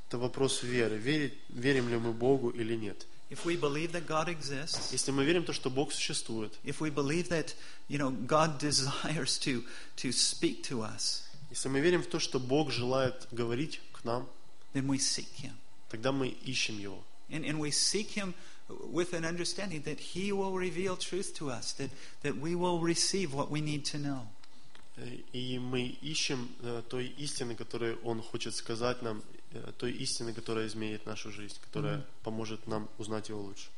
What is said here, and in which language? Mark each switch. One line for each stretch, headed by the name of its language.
Russian: Это вопрос веры. Верим ли мы Богу или нет?
English: If we believe that God exists,
Russian: если мы верим в то, что Бог существует,
English: if we believe that, you know, God desires to speak to us,
Russian: если мы верим в то, что Бог желает говорить к нам,
English: then we seek Him.
Russian: Тогда мы ищем Его.
English: And we seek Him with an understanding that He will reveal truth to us, that we will receive what we need to know.
Russian: И мы ищем той истины, которую Он хочет сказать нам, той истины, которая изменит нашу жизнь, которая mm-hmm. поможет нам узнать Его лучше.